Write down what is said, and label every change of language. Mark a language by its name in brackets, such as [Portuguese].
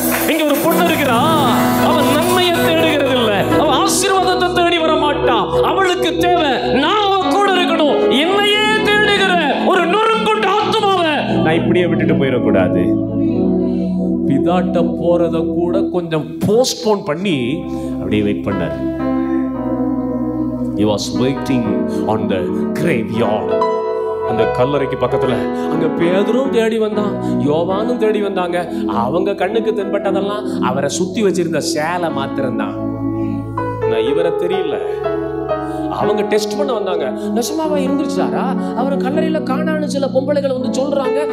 [Tamil] இங்க ஒரு பொண்ணு இருக்கிறா, அவன் நன்மையை தேடுகிறது இல்ல, அவன் ஆசீர்வாதத்தை தேடி வர மாட்டான். அவளுக்கு தேவை நான் அவன் கூட இருக்கணும், என்னையே தேடுகிற ஒரு நொறுங்கொண்ட ஆத்மாவை நான் இப்படியே விட்டுட்டு போயிடக்கூடாது. பிதாட்ட போறத கூட கொஞ்சம் போஸ்ட்போன் பண்ணி அப்படியே வெயிட் பண்ணார். [English] He was waiting on the graveyard. [Tamil] அந்த கல்லறைக்கு பக்கத்துல அங்க பேதுரும் தேடி வந்தான், யோவானும் தேடி வந்தாங்க. அவங்க கண்ணுக்கு தென்பட்டதெல்லாம் அவரை சுத்தி வச்சிருந்த சேலை மாத்திரம்தான். நான் இவரை தெரியல, அவங்க டெஸ்ட் பண்ண வந்தாங்க. நெசமாவா எந்திரிச்சிட்டாரா? அவர் கல்லறையில காணான்னு சில பொம்பளைகள் வந்து சொல்றாங்க.